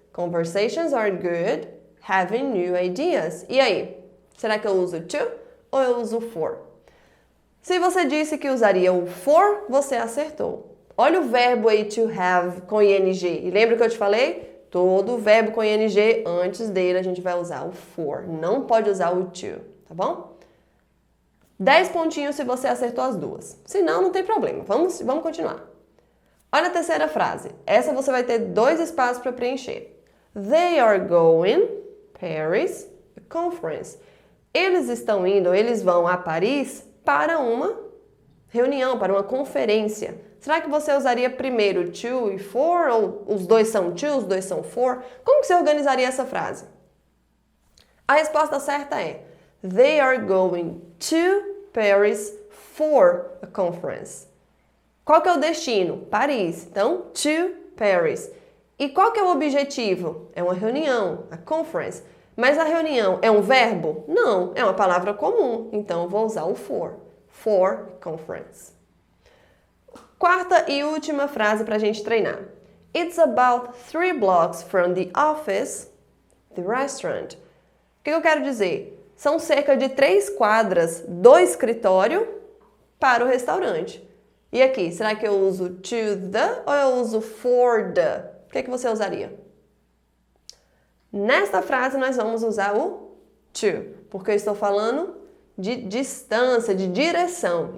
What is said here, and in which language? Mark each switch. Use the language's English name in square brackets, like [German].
[English] Conversations are good, having new ideas. [Portuguese] E aí, será que eu uso to ou eu uso for? Se você disse que usaria o for, você acertou. Olha o verbo aí to have com ing. E lembra que eu te falei? Todo verbo com ing, antes dele a gente vai usar o for. Não pode usar o to, tá bom? 10 pontinhos se você acertou as duas. Se não, não tem problema. Vamos continuar. Olha a terceira frase. Essa você vai ter 2 espaços para preencher. [English] They are going Paris conference. [Portuguese] Eles estão indo, eles vão a Paris para uma reunião, para uma conferência. Será que você usaria primeiro to e for? Ou os dois são to, os dois são for? Como que você organizaria essa frase? A resposta certa é [English] They are going to Paris for a conference. [Portuguese] Qual que é o destino? Paris. Então, to Paris. E qual que é o objetivo? É uma reunião, [English] a conference. [Portuguese] Mas a reunião é um verbo? Não, é uma palavra comum. Então, eu vou usar o for conference. Quarta e última frase para a gente treinar. [English] It's about 3 blocks from the office, the restaurant. [Portuguese] O que eu quero dizer? São cerca de 3 quadras do escritório para o restaurante. E aqui, será que eu uso to the ou eu uso for the? O que você usaria? Nesta frase nós vamos usar o to, porque eu estou falando de distância, de direção.